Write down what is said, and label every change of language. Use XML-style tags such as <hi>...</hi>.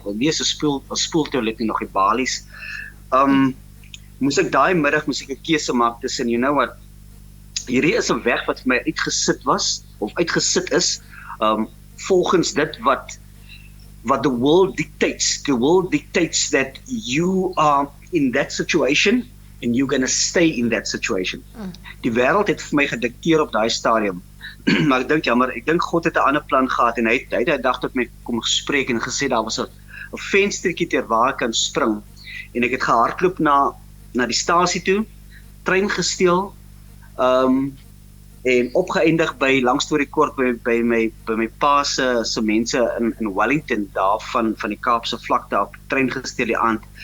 <af>Want nie is 'n spoeltoilet nie, nog die balies. Moes ek daai middag 'n keuse maak tussen, hierdie is 'n weg wat vir my uitgesit is, volgens dit wat</af> <en>the world dictates. The world dictates that you are in that situation and you're going to stay in that situation.</en> <af>Die wêreld het vir my gedikteer op daai stadium. Maar ek dink God het 'n ander plan gehad en hy het 'n dag tot my kom gespreek en gesê daar was 'n venstertjie ter waar ek kan spring. En ek het gehardloop na die stasie toe, trein gesteel, en opgeëindig by, lang storie kort, by my pa se mense in Wellington, daar van die Kaapse vlakte op, trein gesteel die aand.</af>